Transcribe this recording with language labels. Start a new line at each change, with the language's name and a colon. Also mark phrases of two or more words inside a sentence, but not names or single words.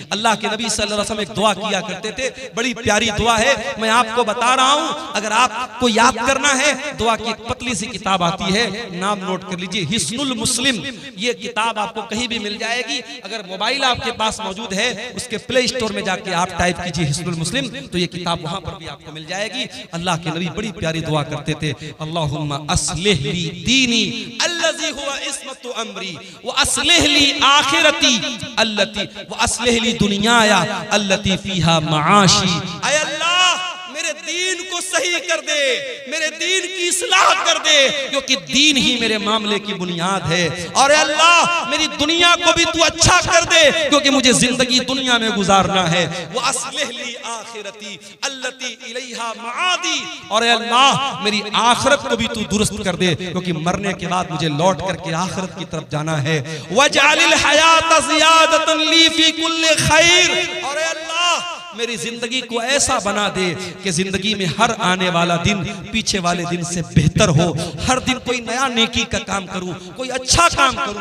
Urdu: اللہ کے نبی
Arabic: صلى الله عليه وسلم
Urdu: ایک دعا کیا کرتے تھے، بڑی پیاری دعا ہے، میں آپ کو بتا رہا ہوں، اگر آپ کو یاد کرنا ہے، دعا کی ایک پتلی سی کتاب آتی ہے، نام نوٹ کر لیجیے، حصن المسلم. یہ کتاب آپ کو کہیں بھی مل جائے گی، اگر موبائل آپ کے پاس موجود ہے، اس کے پلے اسٹور میں جا کے آپ ٹائپ کیجیے حصن المسلم، تو یہ کتاب وہاں پر بھی آپ کو مل جائے گی. اللہ کے نبی بڑی پیاری دعا کرتے تھے,
Arabic: اللهم أصلح لي ديني الذي هو عصمة أمري وأصلح لي آخرتي التي وأصلح لي دنياي التي فيها معاشي.
Urdu: اے اللہ میرے دین کو صحیح کر دے، میرے دین کی اصلاح کر دے، کیونکہ دین ہی میرے معاملے کی بنیاد ہے. اور اللہ میری دنیا کو بھی تو اچھا کر دے، کیونکہ مجھے زندگی دنیا میں گزارنا ہے.
Arabic: وأصلح لي آخرتي التي إليها معادي.
Urdu: اور اللہ میری آخرت کو بھی تو درست کر دے، کیونکہ مرنے کے بعد مجھے لوٹ کر کے آخرت کی طرف جانا ہے.
Arabic: واجعل الحياة زيادة لي في كل خير.
Urdu: اور اللہ میری زندگی کو ایسا بنا دے کہ زندگی میں ہر آنے والا دن پیچھے والے دن سے بہتر ہو، ہر دن کوئی نیا نیکی کا کام کروں، کوئی اچھا کام کروں.